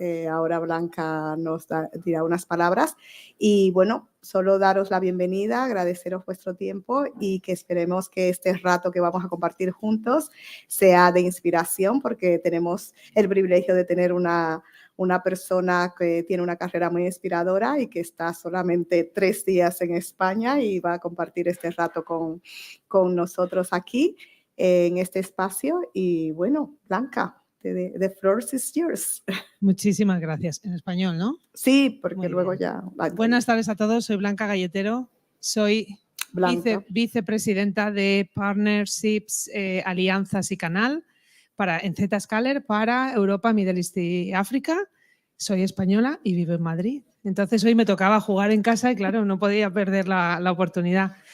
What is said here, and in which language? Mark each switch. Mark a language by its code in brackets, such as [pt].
[es] Ahora Blanca nos dirá unas palabras. Y bueno, solo daros la bienvenida, agradeceros vuestro tiempo y que esperemos que este rato que vamos a compartir juntos sea de inspiración, porque tenemos el privilegio de tener una persona que tiene una carrera muy inspiradora y que está solamente 3 días en España y va a compartir este rato con nosotros aquí en este espacio. Y bueno, [en] Blanca, the floor is yours. [es] Muchísimas gracias. En español, ¿no? Sí, porque Muy luego bien. ya... Buenas tardes a todos, soy Blanca Galletero, soy vicepresidenta de Partnerships, Alianzas y Canal en ZScaler para Europa, Middle East y África. Soy española y vivo en Madrid. Entonces hoy me tocaba jugar en casa y claro, no podía perder la oportunidad.